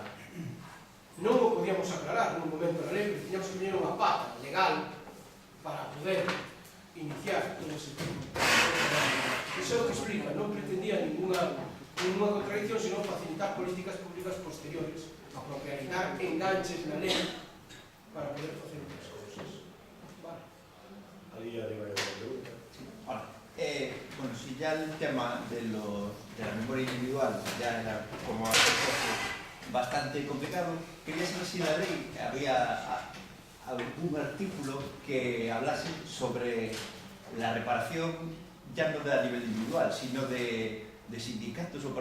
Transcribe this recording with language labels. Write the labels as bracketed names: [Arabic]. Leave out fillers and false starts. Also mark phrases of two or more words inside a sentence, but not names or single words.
[Galician] Non o podíamos aclarar nun momento da lei, tiñamos que poñer unha pata legal para poder iniciar todo ese tipo. Iso é o que explica, non pretendía [Spanish] ninguna contradicción, [Galician] sino facilitar políticas públicas posteriores, apropiar enganches na lei para poder facer outras cousas. Vale. Ali arriba hai unha pregunta. [Spanish] Hola. Bueno, si ya el tema de la memoria individual ya era como bastante complicado, quería saber si la ley había algún artículo que hablase sobre la reparación ya no a nivel individual, sino de sindicatos o